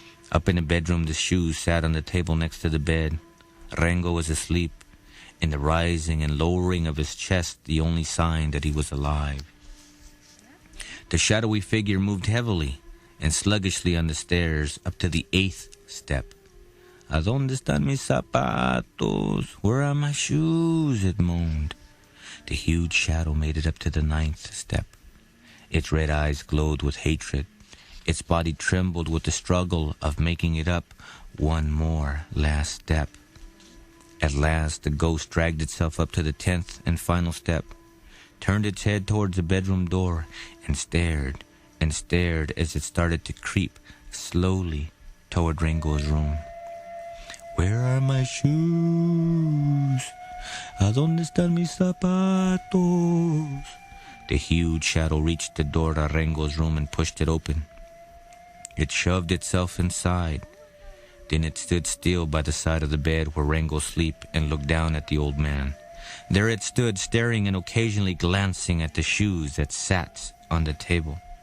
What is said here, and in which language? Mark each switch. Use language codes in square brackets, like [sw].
[en] Up in the bedroom, the shoes sat on the table next to the bed. Rengo was asleep, and the rising and lowering of his chest the only sign that he was alive. The shadowy figure moved heavily and sluggishly on the stairs up to the eighth step. [es] "Adonde están mis zapatos? [en] Where are my shoes?" it moaned. The huge shadow made it up to the ninth step. Its red eyes glowed with hatred. Its body trembled with the struggle of making it up one more last step. At last, the ghost dragged itself up to the 10th and final step, turned its head towards the bedroom door, and stared as it started to creep slowly toward Rengo's room. "Where are my shoes? [es] ¿Adonde están mis zapatos?" [en] The huge shadow reached the door to Rengo's room and pushed it open. It shoved itself inside. Then it stood still by the side of the bed where Rengo slept and looked down at the old man. There it stood, staring and occasionally glancing at the shoes that sat on the table.